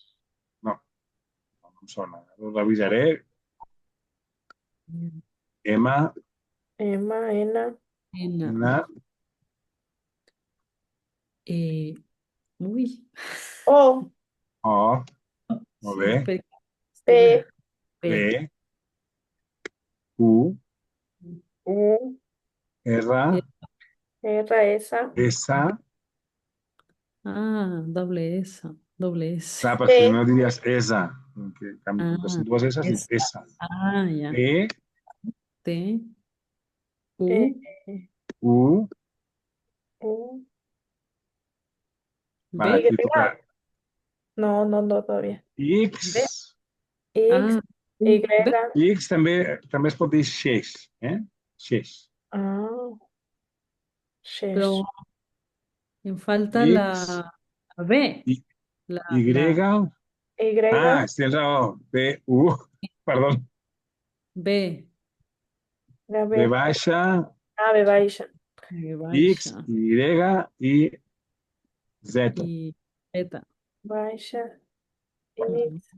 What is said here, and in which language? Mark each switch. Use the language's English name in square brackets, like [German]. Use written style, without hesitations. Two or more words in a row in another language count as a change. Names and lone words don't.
[Catalan] No, no em sona. Ho revisaré. M, M. N. N, N, Eh, uy, O, O, molt sí, bé. P, P. P, Q, U, R, E- R, S, S. doble S, doble S. Clar, perquè si T, no diries S. Que, com que Ah, són dues S, dius S. S. Ya. P, T, E, U, U. U, Vale, B. Y. aquí toca [Spanish] No, no, no, todavía. [Catalan] B. X. X, Ah, Y, B. X també es pot dir xeix, Xeix. ah, [Spanish] Pero Shesh. me falta [Catalan] X, la B. Y. La Y, Tens raó. P, U, perdó. B. la V B, baixa, B baixa, B X, baixa Y, Z. [Spanish] y Z. [Catalan] baixa, Mm, X,